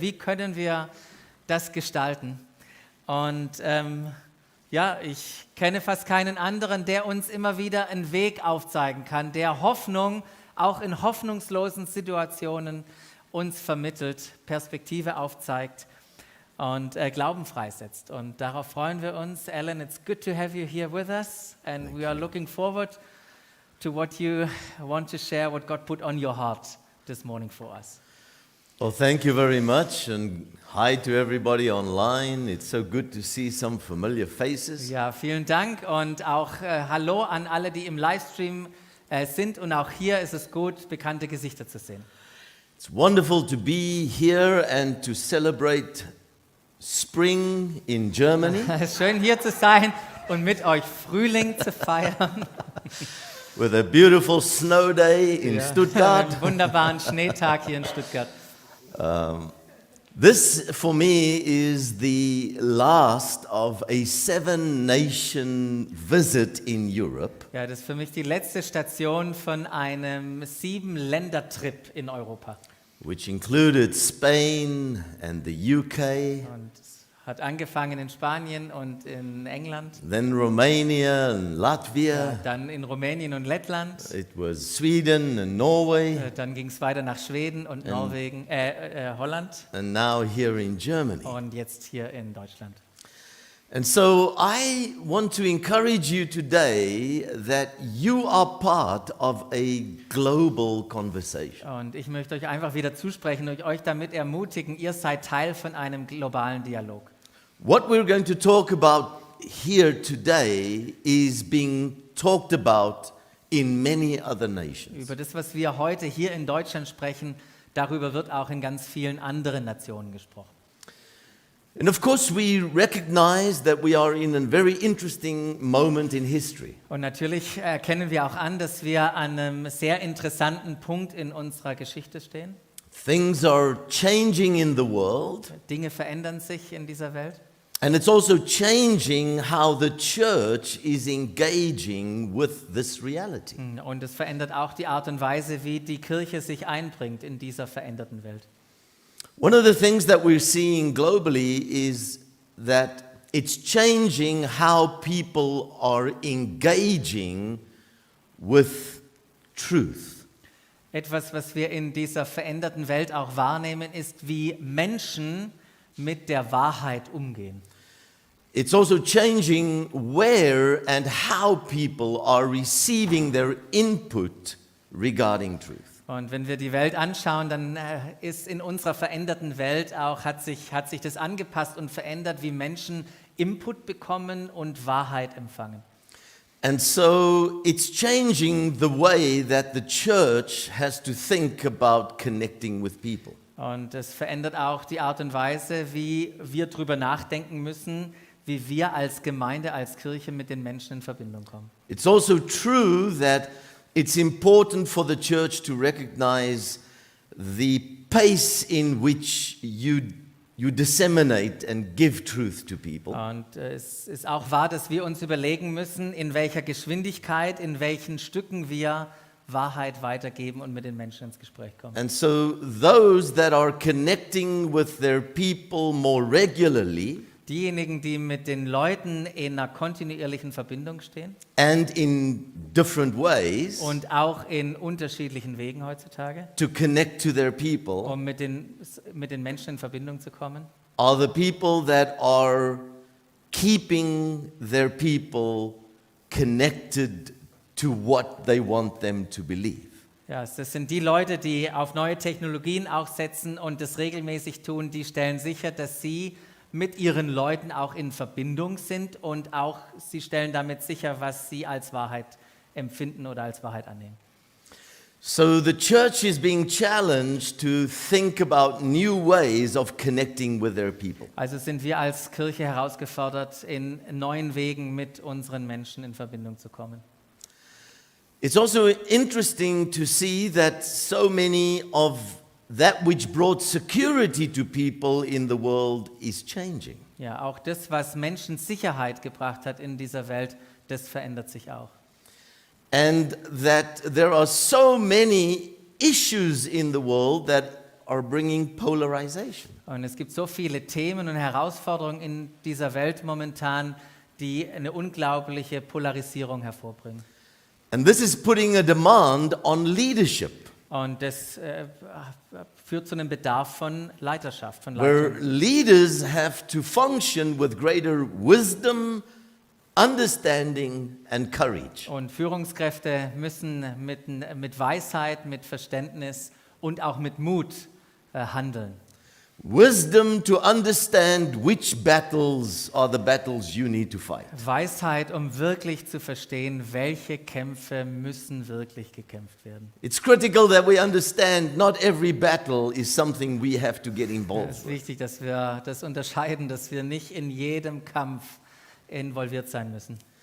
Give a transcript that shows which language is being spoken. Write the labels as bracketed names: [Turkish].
[German] Wie können wir das gestalten? Und ich kenne fast keinen anderen, der uns immer wieder einen Weg aufzeigen kann, der Hoffnung auch in hoffnungslosen Situationen uns vermittelt, Perspektive aufzeigt und Glauben freisetzt. Und darauf freuen wir uns. [English] Alan, it's good to have you here with us, and we are looking forward to what you want to share, what God put on your heart this morning for us. Well, thank you very much, and hi to everybody online. It's so good to see some familiar faces. [German] Ja, vielen Dank und auch Hallo an alle, die im Livestream sind, und auch hier ist es gut, bekannte Gesichter zu sehen. [English] It's wonderful to be here and to celebrate spring in Germany [German] Es ist schön hier zu sein und mit euch Frühling zu feiern. [English] with a beautiful snow day in Stuttgart. [German] Einen wunderbaren Schneetag hier in Stuttgart. [English] This, for me, is the last of a 7-nation visit in Europe. [German] Ja, das ist für mich die letzte Station von einem 7-Länder-Trip in Europa. [English] Which included Spain and the UK, [German] Und es hat angefangen in Spanien und in England, [English] then Romania and Latvia. [German] dann in Rumänien und Lettland, [English] It was Sweden and Norway, [German] dann ging es weiter nach Schweden und Norwegen, Holland [English] and now here in Germany. [German] und jetzt hier in Deutschland. [English] And so I want to encourage you today that you are part of a global conversation. [German] Und ich möchte euch einfach wieder zusprechen und euch damit ermutigen, ihr seid Teil von einem globalen Dialog. [English] What we're going to talk about here today is being talked about in many other nations. [German] Über das, was wir heute hier in Deutschland sprechen, darüber wird auch in ganz vielen anderen Nationen gesprochen. [English] And of course we recognize that we are in a very interesting moment in history. [German] Und natürlich erkennen wir auch an, dass wir an einem sehr interessanten Punkt in unserer Geschichte stehen. [English] Things are changing in the world, [German] Dinge verändern sich in dieser Welt. [English] and it's also changing how the church is engaging with this reality. [German] Und es verändert auch die Art und Weise, wie die Kirche sich einbringt in dieser veränderten Welt. [English] One of the things that we're seeing globally is that it's changing how people are engaging with truth. [German] Etwas, was wir in dieser veränderten Welt auch wahrnehmen, ist, wie Menschen mit der Wahrheit umgehen. [English] It's also changing where and how people are receiving their input regarding truth. [German] Und wenn wir die Welt anschauen, dann ist in unserer veränderten Welt auch, hat sich das angepasst und verändert, wie Menschen Input bekommen und Wahrheit empfangen. [English] And so it's changing the way that the church has to think about connecting with people. [German] Und es verändert auch die Art und Weise, wie wir darüber nachdenken müssen, wie wir als Gemeinde, als Kirche mit den Menschen in Verbindung kommen. [English] It's also true that it's important for the church to recognize the pace in which you disseminate and give truth to people. [German] Und es ist auch wahr, dass wir uns überlegen müssen, in welcher Geschwindigkeit, in welchen Stücken wir Wahrheit weitergeben und mit den Menschen ins Gespräch kommen. [English] And so those that are connecting with their people more regularly [German] Diejenigen, die mit den Leuten in einer kontinuierlichen Verbindung stehen [English] and in different ways [German] und auch in unterschiedlichen Wegen heutzutage, [English] to connect to their people [German] um mit den Menschen in Verbindung zu kommen, [English] are the people that are keeping their people connected to what they want them to believe. [German] ja, das sind die Leute, die auf neue Technologien auch setzen und das regelmäßig tun, die stellen sicher, dass sie mit ihren Leuten auch in Verbindung sind und auch sie stellen damit sicher, was sie als Wahrheit empfinden oder als Wahrheit annehmen. [English] So the church is being challenged to think about new ways of connecting with their people. [German] Also sind wir als Kirche herausgefordert, in neuen Wegen mit unseren Menschen in Verbindung zu kommen. [English] It's also interesting to see that so many of that which brought security to people in the world is changing. [German] Ja, auch das, was Menschen Sicherheit gebracht hat in dieser Welt, das verändert sich auch. [English] And that there are so many issues in the world that are bringing polarization. [German] Und es gibt so viele Themen und Herausforderungen in dieser Welt momentan, die eine unglaubliche Polarisierung hervorbringen. [English] And this is putting a demand on leadership, [German] Und das führt zu einem Bedarf von Leiterschaft, von [English] where [German] Leitung. [English] leaders have to function with greater wisdom, understanding, and courage. [German] Und Führungskräfte müssen mit Weisheit, mit Verständnis und auch mit Mut handeln. [English] Wisdom to understand which battles are the battles you need to fight. [German] Weisheit, um wirklich zu verstehen, welche Kämpfe müssen wirklich gekämpft werden. [English] It's critical that we understand not every battle is something we have to get [German] Es [English] involved [German] ist [English] with. [German] wichtig, dass wir das unterscheiden, dass wir nicht in jedem Kampf involviert sein müssen.